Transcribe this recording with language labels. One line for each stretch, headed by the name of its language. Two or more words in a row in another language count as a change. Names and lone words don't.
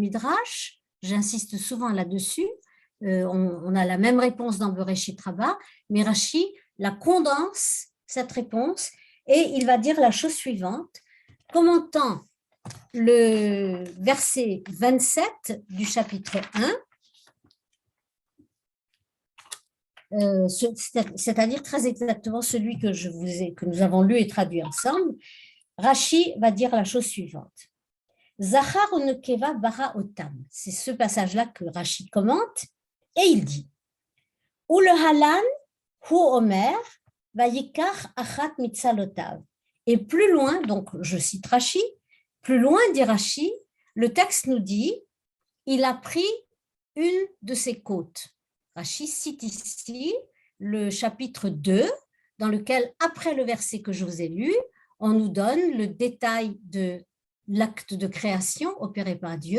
French: Midrash, j'insiste souvent là-dessus, on a la même réponse dans Bereshit Rabbah, mais Rashi la condense, cette réponse, et il va dire la chose suivante, commentant le verset 27 du chapitre 1, c'est-à-dire très exactement celui que nous avons lu et traduit ensemble. Rashi va dire la chose suivante.
Hebrew: זכר ונקבה ברא אתם.
French: C'est ce passage-là que Rashi commente et il dit
Hebrew: ולהלן הוא אומר ויקח אחת מצלעותיו.
French: Et plus loin, donc je cite Rashi, plus loin dit Rashi, le texte nous dit il a pris une de ses côtes. Rashi cite ici le chapitre 2, dans lequel, après le verset que je vous ai lu, on nous donne le détail de l'acte de création opéré par Dieu.